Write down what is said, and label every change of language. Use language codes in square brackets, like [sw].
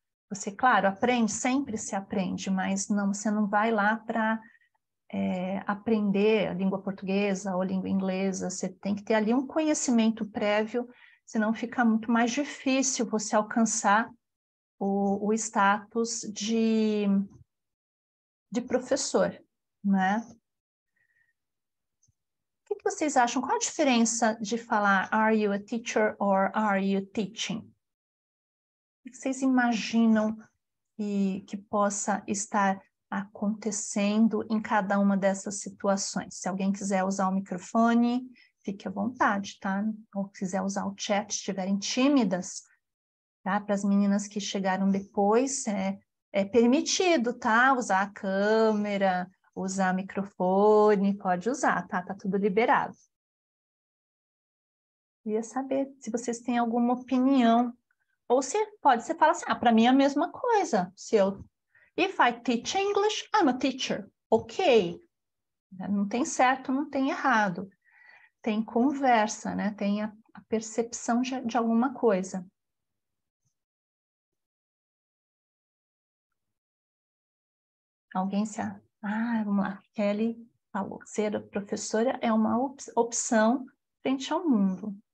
[pt] Você, claro, aprende, sempre se aprende, mas você não vai lá para aprender a língua portuguesa ou língua inglesa, você tem que ter ali um conhecimento prévio, senão fica muito mais difícil você alcançar o status de professor, né? O que vocês acham? Qual a diferença de falar [en] are you a teacher or are you teaching? [pt] O que vocês imaginam que possa estar acontecendo em cada uma dessas situações? Se alguém quiser usar o microfone, fique à vontade, tá? Ou quiser usar o chat, se estiverem tímidas, tá? Para as meninas que chegaram depois, é permitido, tá? Usar a câmera, usar microfone, pode usar, tá? Tá tudo liberado. Queria saber se vocês têm alguma opinião. Ou se você fala assim, para mim é a mesma coisa. [en] If I teach English, I'm a teacher. [pt] Ok. Não tem certo, não tem errado. Tem conversa, né? Tem a percepção de alguma coisa. Alguém se... vamos lá. Kelly falou. Ser professora é uma opção frente ao mundo.